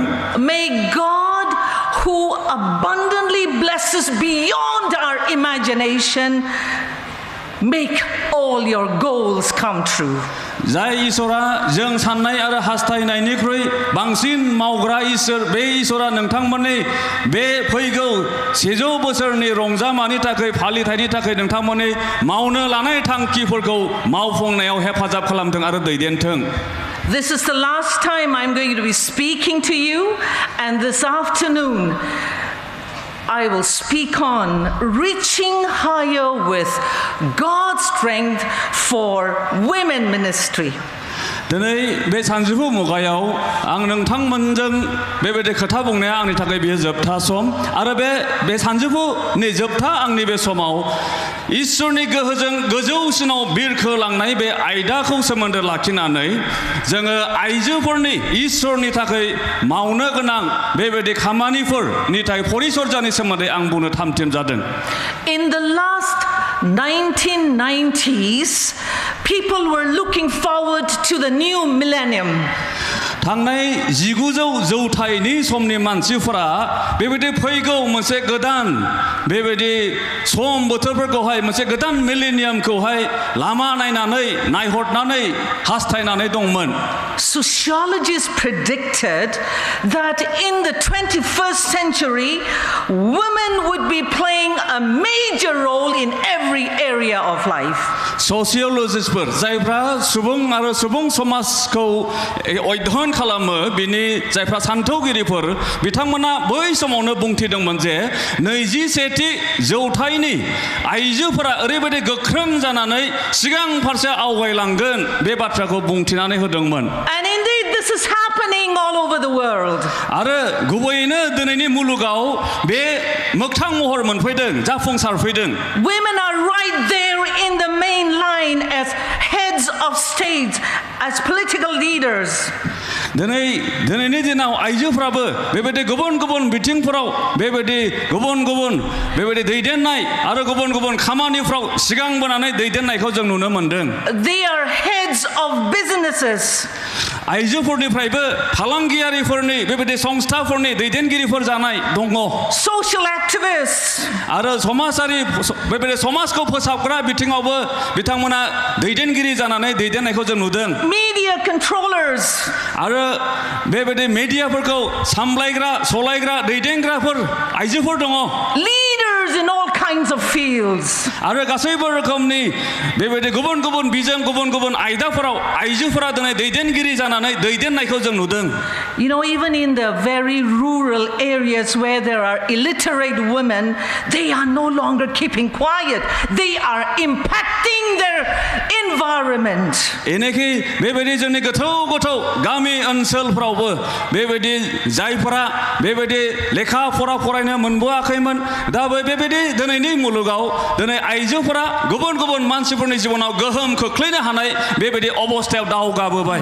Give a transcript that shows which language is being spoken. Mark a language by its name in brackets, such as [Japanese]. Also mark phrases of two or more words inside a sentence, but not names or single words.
[English] May God, who abundantly blesses beyond our imagination, make all your goals come true. [Bodo] जाय इसोरा जों साननाय आरो हास्थायनायनिख्रुइ बांसिन मावग्रा इसोर बे इसोरा नोंथांमोननि बे फैगौ 100 बोसोरनि रंजामानि थाखाय फालिथायनि थाखाय नोंथांमोननि मावनो लानाय थांखिफोरखौ मावफुंनायाव हेफाजाब खालामथों आरो दैदेनथों. [English] This is the last time I'm going to be speaking to you, and this afternoon I will speak on reaching higher with God's strength for women ministry. [Bodo] दिनै बे सानजौफु मुगायाव आं नोंथांमोनजों बेबायदि खोथा बुंनाया आंनि थाखाय बेयो जोबथा सम आरो बे सानजौफुनि जोबथा आंनि बे समाव इसोरनि गोहोजों गोजौसिनाव बिरखोलांनाय बे आयदाखौ सोमोन्दो लाखिनानै जोङो आइजोफोरनि इसोरनि थाखाय मावनो गोनां बेबायदि खामानिफोरनि थाखाय परिचर्यानि सोमोन्दै आं बुंनो थामथिम जादों. [English] In the last 1990s, people were looking forward to the new millennium. [Bodo] थांनाय 1900 जौथाइनि समनि मानसिफोरा बेबायदि फैगौ मोनसे गोदान बेबायदि सम बोथोरफोरखौहाय मोनसे गोदान मिलेनियामखौहाय लामा नायनानै नायहरनानै हास्थायनानै दंमोन. [English] Sociologists predicted that in the 21st century, women would be playing a major role in every area of life. [Bodo] Sociologists जायफ्रा सुबुं आरो सुबुं समाजखौ अध्ययन खालामो बिनि जायफ्रा सान्थौगिरिफोर बिथांमोना बै समावनो बुंथिदोंमोन जे 21थि जौथाइनि आइजोफोरा ओरैबायदि गोख्रों जानानै सिगां फारसे आवगायलांगोन बे बाथ्राखौ बुंथिनानै होदोंमोन. [English] And indeed this is happening all over the world. [Bodo] आरो गुबैयैनो दिनैनि मुलुगाव बे मोगथां महर मोनफैदों जाफुंसारफैदों. [English] Women are right there in the main line as heads of states, as political leaders. [Bodo] दिनैनि दिनाव आइजोफ्राबो बेबायदि गुबुन गुबुन बिथिंफोराव बेबायदि गुबुन गुबुन बेबायदि दैदेननाय आरो गुबुन गुबुन खामानिफ्राव सिगांबोनानै दैदेननायखौ जों नुनो मोनदों. [English] They are heads of businesses. [Bodo] आइजोफोरनिफ्रायबो फालांगियारिफोरनि बेबायदि संस्थाफोरनि दैदेनगिरिफोर जानाय दङ. [English] Social activists. [Bodo] आरो समाजारि बेबायदि समाजखौ फोसाबग्रा बिथिङावबो बिथांमोना दैदेनगिरि जानानै दैदेननायखौ जों नुदों. [English] Media controllers. [Bodo] आरो बेबायदि मेडियाफोरखौ सामलायग्रा सलायग्रा दैदेनग्राफोर आइजोफोर दङ. [English] Leaders in all kinds of fields. [Bodo] आरो गासैबो रोखोमनि बेबायदि गुबुन गुबुन बिजों गुबुन गुबुन आयदाफोराव आइजोफोरा दिनै दैदेनगिरि जानानै दैदेननायखौ जों नुदों. [English] You know, even in the very rural areas where there are illiterate women, they are no longer keeping quiet. They are impacting their environment. [Bodo] एनेखि बेबायदि जोंनि गोथौ गोथौ गामि ओनसोलफ्रावबो बेबायदि जायफोरा बेबायदि लेखा फरा फरायनो मोनबोआखैमोन दा बेबायदि दिनैनि मुलुगाव दिनै आइजोफोरा गुबुन गुबुन मानसिफोरनि जिबनाव गोहोम खोख्लैनो हानाय बेबायदि अबस्थायाव दावगाबोबाय.